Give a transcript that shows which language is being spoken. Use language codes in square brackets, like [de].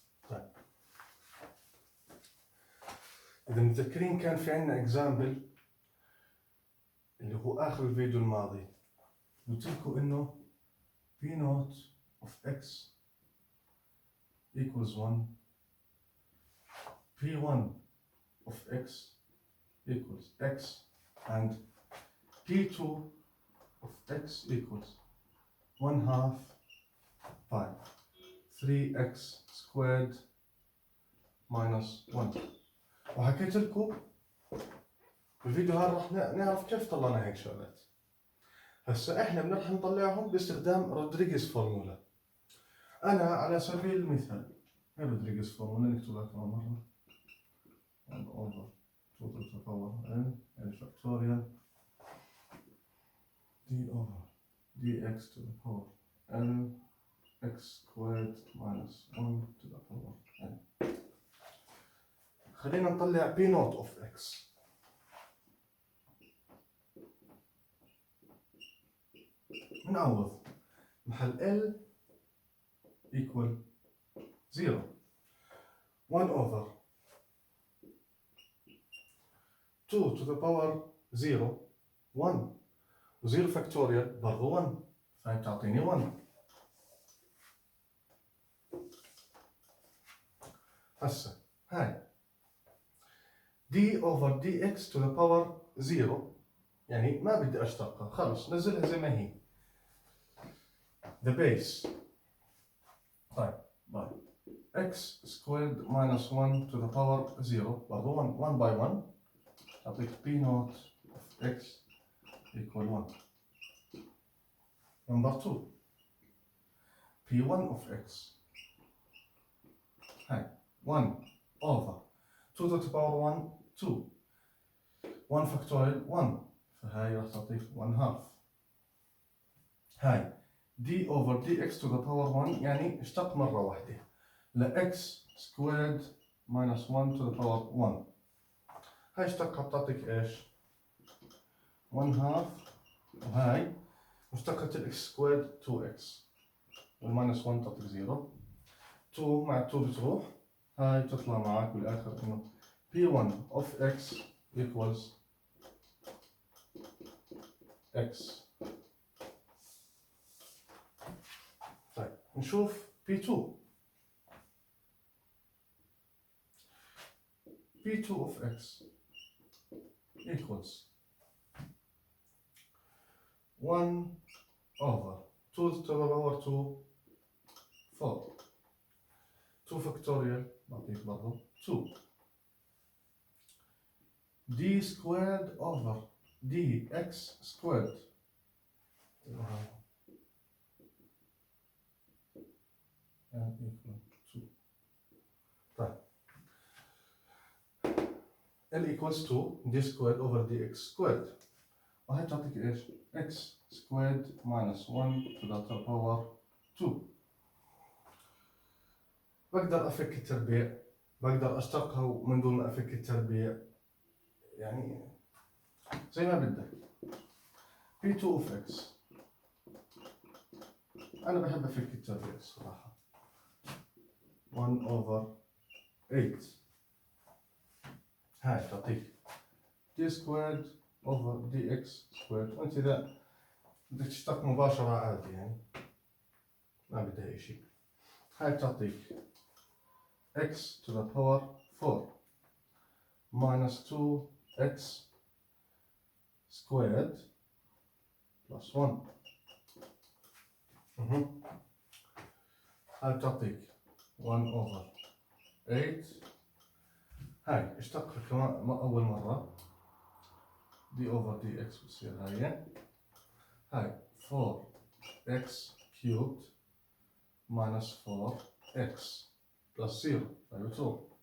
[ar] طيب إذا متذكرين كان في عندنا example اللي هو آخر الفيديو الماضي قلت لكم إنه [en] P naught of x equals 1, P1 of x equals x, and P2 of x equals 1/2 pi 3x squared minus 1. [ar] وحكيت لكم بالفيديو هذا راح نعرف كيف طلعنا هيك شغلات. هسا احنا بنروح نطلعهم باستخدام رودريغيز فورمولا. انا على سبيل المثال هي رودريغيز فورمولا نكتبها كمان مره [en] 1 over 2 to the power n factorial d over dx to the power n x squared minus 1 to the power n. [ar] خلينا نطلع p naught of x. نعوض محل [en] L equal 0 1 over 2 to the power 0 1 و0 factorial [ar] برضو [en] 1 [ar] فهي تعطيني [en] 1. [ar] هسه هاي [en] d over dx to the power 0 [ar] يعني ما بدي اشتقها خلص نزلها زي ما هي [en] the base. [ar] طيب [en] x squared minus 1 to the power 0 [ar] برضو [en] 1 by 1 [ar] تعطيك [en] p naught of x equal 1. number 2 p1 of x هاي 1 over 2 to the power 1 2 1 factorial 1 [ar] فهاي راح تعطيك [en] 1/2. هاي d over dx to the power 1 [ar] يعني اشتق مرة واحدة ل [en] x squared minus 1 to the power 1. [ar] هاي اشتقها بتعطيك ايش؟ 1/2 وهاي مشتقة ال x squared 2x والماينس 1 تعطيك 0 2 مع 2 بتروح هاي بتطلع معك بالاخر انه [en] p1 of x equals x. [ar] طيب نشوف [en] p2 of x equals 1 over 2 to the power 2 4 2 factorial [ar] بعطيك برضه [en] 2 d squared over dx squared and equal 2. طيب L equals 2 d squared over dx squared [ar] وهي تعطيك ايش؟ [en] x squared minus 1 to the power 2. [ar] بقدر افك التربيع بقدر اشتقها من دون ما افك التربيع يعني زي ما بدك. p2 of x انا بحب افك التربيع الصراحة 1 over 8 هاي تعطيك [en] d squared over dx squared [ar] وانت اذا بدك تشتق مباشرة عادي يعني ما بدها اي شيء. هاي بتعطيك [en] x to the power 4 minus 2x squared plus 1. [ar] هاي بتعطيك [en] 1 over 8 [ar] هاي اشتقها كمان أول مرة [en] d over dx بتصير هاي 4x cubed minus 4x plus 0 [ar] هاي بتروح